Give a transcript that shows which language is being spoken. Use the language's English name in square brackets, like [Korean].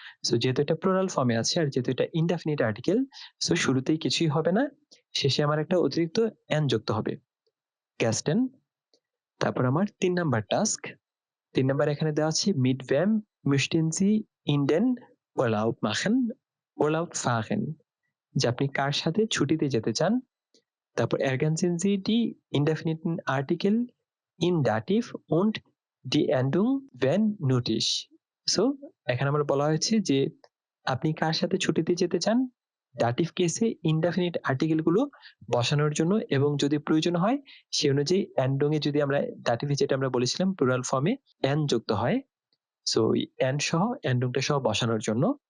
[Bangla] So যেহেতু এটা plural ফর্মে আছে আর যেহেতু এটা ইনডেফিনিট আর্টিকেল, সো শুরুতেই কিছুই হবে না, শেষে আমার একটা অতিরিক্ত এন যুক্ত হবে ক্যাস্টেন। তারপর আমার 3 নাম্বার টাস্ক। 3 নাম্বার এখানে দেওয়া আছে meet ভ্যাম [German] möchten Sie in den Urlaub machen? Urlaub fahren, [Bangla] যে আপনি কার সাথে ছুটিতে যেতে চান। [German] তারপর ergänzen Sie die indefiniten Artikel in Dativ und die Endung wenn nötig. [Bangla] So এখানে আমার বলা হয়েছে যে আপনি কার সাথে ছুটিতে যেতে চান, ডাটিভ কেসে ইনডেফিনিট আর্টিকেল গুলো বসানোর জন্য এবং যদি প্রয়োজন হয় সে অনুযায়ী এন্ডং এ যদি আমরা ডাটিভ যেটা আমরা বলেছিলাম প্লুরাল ফর্মে এন যুক্ত হয়, সো এন সহ এন্ডংটা সহ বসানোর জন্য।